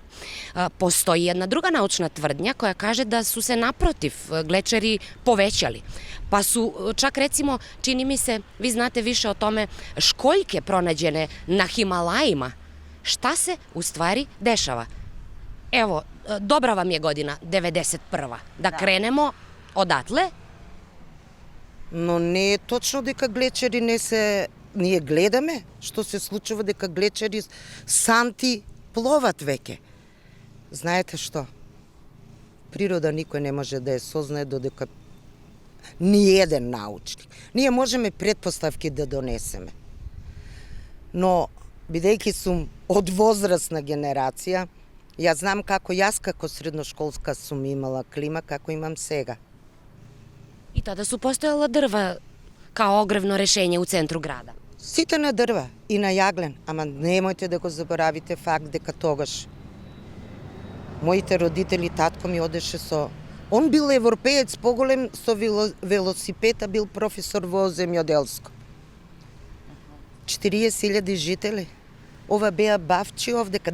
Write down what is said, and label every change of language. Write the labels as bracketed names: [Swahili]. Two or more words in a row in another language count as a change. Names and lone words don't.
[Serbian] Postoji jedna druga naučna tvrdnja koja kaže da su se naprotiv glečeri povećali. Pa su čak recimo, čini mi se, vi znate više o tome, školjke pronađene na Himalajima. Šta se u stvari dešava? Evo, dobra vam je godina, 91. Da krenemo odatle. [Macedonian] Но не е точно дека глечери не се... Ние гледаме што се случува дека глечери санти пловат веќе. Знаете што? Природа никој не може да ја сознае додека ни еден научник. Ние можеме предпоставки да донесеме. Но, бидејќи сум од возрастна генерација, јас знам како јас како средношколска сум имала клима, како имам сега. [Serbian] I tada su postojala drva kao ogrevno rešenje u centru grada. [Macedonian] Сите на дрва и на јаглен, ама немојте да го заборавите факт дека тогаш моите родители, татко ми одеше со... Он бил европеец поголем со велосипета, бил професор во земјоделско. 40.000 жители. Ова беа бавчи овдека.